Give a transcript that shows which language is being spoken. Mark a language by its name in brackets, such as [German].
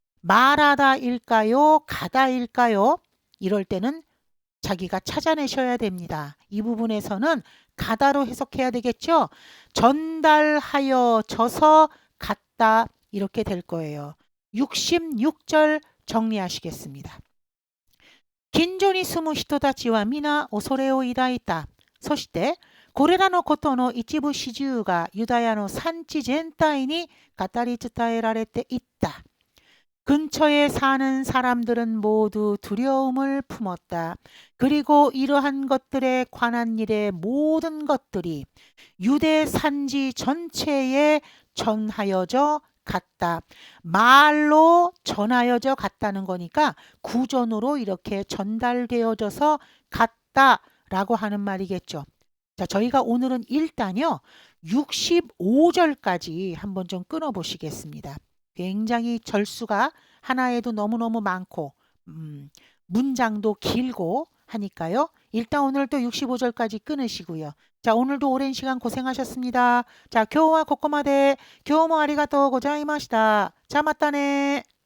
[Korean] 말하다일까요? 가다일까요? 이럴 때는 자기가 찾아내셔야 됩니다. 이 부분에서는 가다로 해석해야 되겠죠? 전달하여져서 갔다 이렇게 될 거예요. 66절 정리하시겠습니다. [Japanese] 긴존이 스무人たちは皆恐れを抱いた。そしてこれらのことの一部始終がユダヤの産地全体に語り伝えられていった。 [Korean] 근처에 사는 사람들은 모두 두려움을 품었다. 그리고 이러한 것들에 관한 일의 모든 것들이 유대 산지 전체에 전하여져 갔다. 말로 전하여져 갔다는 거니까 구전으로 이렇게 전달되어져서 갔다라고 하는 말이겠죠. 자, 저희가 오늘은 일단요 65절까지 한번 좀 끊어보시겠습니다. 굉장히 절수가 하나에도 너무너무 많고 문장도 길고 하니까요. 일단 오늘 또 65절까지 끊으시고요. 자, 오늘도 오랜 시간 고생하셨습니다. 자, 今日はここまで。今日もありがとうございました。じゃあまたね。